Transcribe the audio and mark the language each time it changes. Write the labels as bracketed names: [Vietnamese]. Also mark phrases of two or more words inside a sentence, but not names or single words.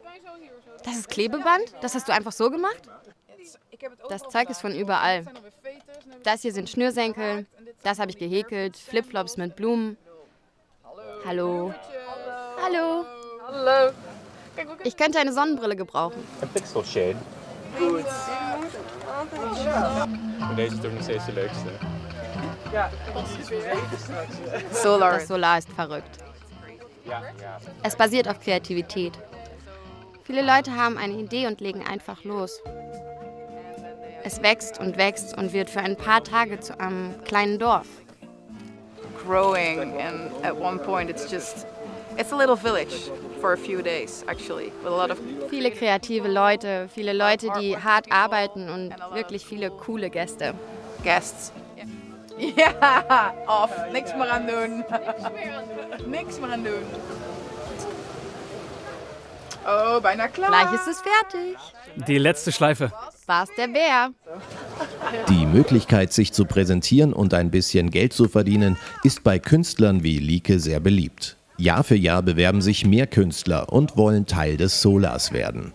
[German] Das ist Klebeband? Das hast du einfach so gemacht? Das Zeug ist von überall. Das hier sind Schnürsenkel, das habe ich gehäkelt, Flipflops mit Blumen. Hallo. Hallo. Hallo. Ich könnte eine Sonnenbrille gebrauchen. [Dutch] Een pixelshade. Goed. Maar deze is toch nog steeds de leukste. [German] Das Solar ist verrückt. Es basiert auf Kreativität. Viele Leute haben eine Idee und legen einfach los. Es wächst und wird für ein paar Tage zu einem kleinen Dorf. [English] Growing, and at one point it's a little village for a few days actually, with a lot of [German] Viele kreative Leute, viele Leute, die hart arbeiten und wirklich viele coole Gäste. [English] guests. [Dutch] Ja, off, niks meer aan doen. Niks meer aan doen. Oh, bijna klaar. [German] Gleich ist es fertig. Die letzte Schleife. War's der Bär? Die Möglichkeit, sich zu präsentieren und ein bisschen Geld zu verdienen, ist bei Künstlern wie Lieke sehr beliebt. Jahr für Jahr bewerben sich mehr Künstler und wollen Teil des Solars werden.